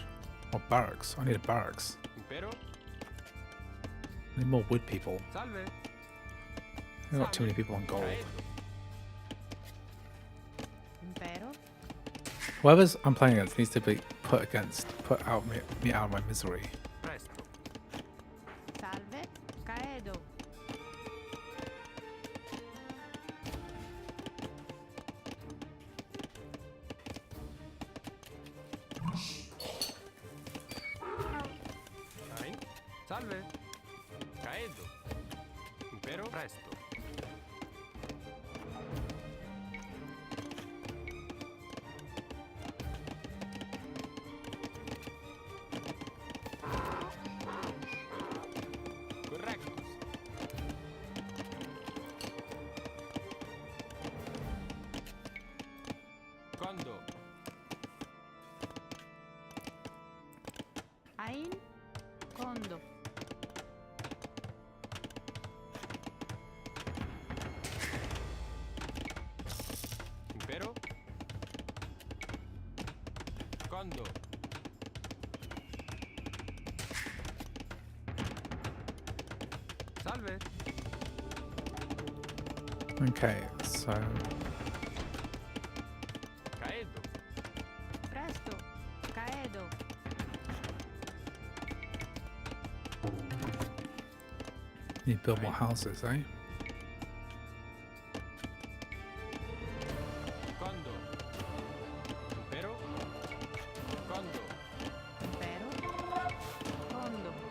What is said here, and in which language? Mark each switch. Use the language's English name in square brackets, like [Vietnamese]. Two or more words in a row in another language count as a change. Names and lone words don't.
[English] Oh, barracks. I need a barracks. [Latin] Impero. [English] I need more wood people. [Latin] Salve. [English] I've got too many people on gold. [Latin] Impero. [English] Whoever's I'm playing against needs to be put out me out of my misery. [Latin] Presto. Salve. Caedo. Ein. Salve. Caedo. Impero. Presto. Correctus. Condo. Ein, condo. Impero. Condo. Salve. [English] Okay, so [Latin] Caedo. Presto. Caedo. [English] you build more houses, eh? [Latin] Condo. Impero. Condo. Impero. Condo.